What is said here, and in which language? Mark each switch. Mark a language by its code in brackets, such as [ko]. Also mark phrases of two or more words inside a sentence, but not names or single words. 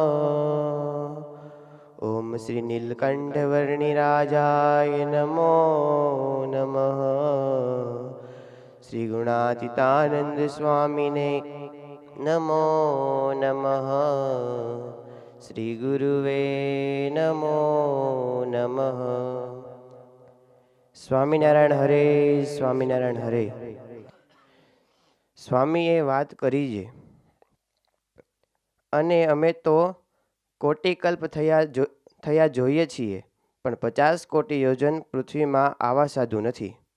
[sa] ॐ श्री नीलकण्ठवर्णिराजाय नमो नमः। श्री गुणातीतानंद स्वामिने नमो नमः। श्री गुरुवे नमो नमः। [gu] સ્વામિનારાયણ હરે, સ્વામિનારાયણ હરે. સ્વામીએ વાત કરી છે અને અમે તો કોટિકલ્પ થયા જોઈએ છીએ, પણ 50 કોટી યોજન પૃથ્વીમાં આવા સાધુ નથી.